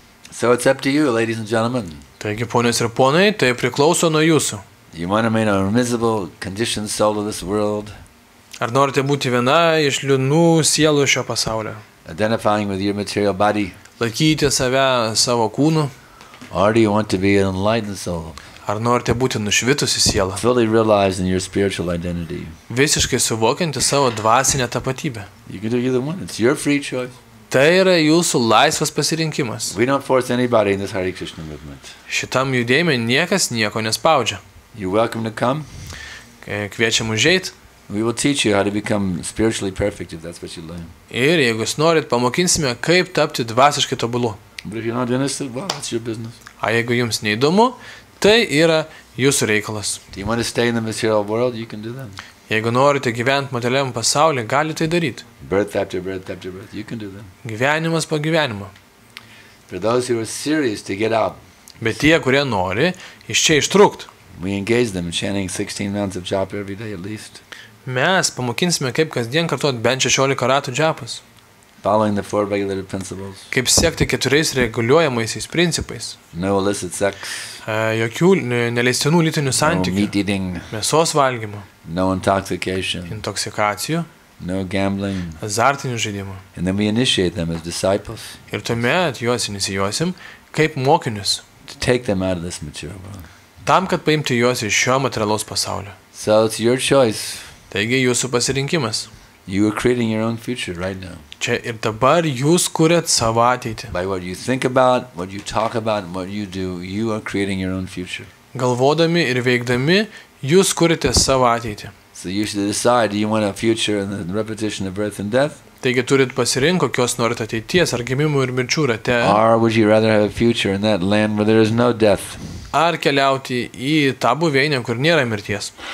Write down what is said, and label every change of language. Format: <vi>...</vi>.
<en>So it's up to you, ladies and gentlemen.</en> <lt>Taigi, ponios ir ponai, tai priklauso nuo jūsų.</lt> <en>You want to remain a miserable, conditioned soul of this world,</en> <lt>Ar norite būti viena iš liūdnų sielų šio pasaulio?</lt> <en>identifying with your material body,</en> <lt>Laikyti save savo kūnu?</lt> <en>or do you want to be an enlightened soul,</en> <lt>Ar norite būti nušvitusi siela?</lt> <en>fully realized in your spiritual identity?</en> <lt>Visiškai suvokianti savo dvasinę tapatybę.</lt> <en>You can do either one. It's your free choice.</en> <lt>Tai yra jūsų laisvas pasirinkimas.</lt> <en>We don't force anybody in this Hare Krishna movement.</en> <lt>Šitam judėjime niekas nieko nespaudžia.</lt> <en>You're welcome to come.</en> <lt>Kviečiam užeit.</lt> <en>We will teach you how to become spiritually perfect if that's what you learn.</en> <lt>Ir jeigu jūs norit, pamokinsime, kaip tapti dvasiškai tobulu.</lt> <en>But if you're not interested, well, that's your business.</en> <lt>O jeigu jums neįdomu, tai yra jūsų reikalas.</lt> <en>Do you want to stay in the material world? You can do that.</en> <lt>Jeigu norite gyventi materialiam pasaulyje, galite tai daryti.</lt> <en>Birth after birth after birth. You can do that.</en> <lt>Gyvenimas po gyvenimo.</lt> <en>For those who are serious to get out,</en> <lt>Bet tie, kurie nori iš čia ištrūkti,</lt> <en>we engage them chanting 16 rounds of japa every day at least,</en> <lt>mes pamokinsime, kaip kasdien kartuoti bent 16 ratų džapas.</lt> <en>following the 4 regulative principles.</en> <lt>Kaip siekti 4 reguliuojamaisiais principais.</lt> <en>No illicit sex,</en> <lt>Jokių neleistinų lytinių</lt> <en>no</en> <lt>santykių,</lt> <en>meat eating,</en> <lt>mėsos valgymo,</lt> <en>no intoxication,</en> <lt>intoksikacijų,</lt> <en>no gambling.</en> <lt>azartinių žaidimų.</lt> <en>And then we initiate them as disciples</en> <lt>Ir tuomet juos inicijuosim kaip mokinius,</lt> <en>to take them out of this material world.</en> <lt>tam, kad paimti juos iš šio materialaus pasaulio.</lt> <en>So it's your choice.</en> <lt>Taigi jūsų pasirinkimas.</lt> <en>You are creating your own future right now.</en> <lt>Čia ir dabar jūs kuriat savo ateitį.</lt> <en>By what you think about, what you talk about, and what you do, you are creating your own future.</en> <lt>Galvodami ir veikdami, jūs kuriate savo ateitį.</lt> <en>So you should decide, do you want a future in the repetition of birth and death?</en> <lt>Taigi turit pasirinkti, kokios norite ateities ar gimimų ir mirčių rate.</lt> <en>Or would you rather have a future in that land where there is no death,</en> <lt>Ar keliauti į tą buveinę, kur nėra mirties.</lt>